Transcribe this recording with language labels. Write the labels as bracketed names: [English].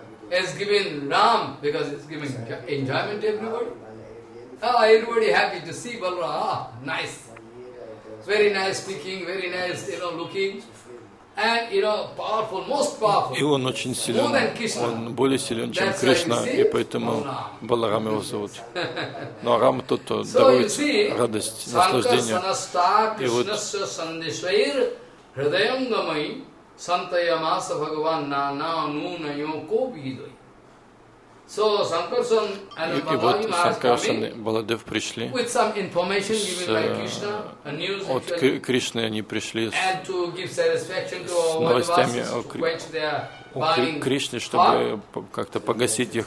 [English] Has given Ram because it's giving enjoyment to everybody. Ah, oh, everybody happy to see Balaram. Ah, nice, very nice speaking, very nice, you know, looking, and you know, powerful, most powerful. [Russian] И он очень силен. [English] More than Krishna. [Russian] Он более силен, чем Кришна, и поэтому Баларам его зовут. Но Рам тот, кто дарует радость, наслаждение. И вот. Сантаямаса Бхагаван на нануная кобидой. [English] So Sankarsan and Baladev [Russian] пришли. Баладев пришли. [English] With some information given by Krishna, a news. [Russian] От Кришны они пришли. [English] And to give satisfaction to all of us, to quench their burning [Russian] Кришне, чтобы как-то погасить их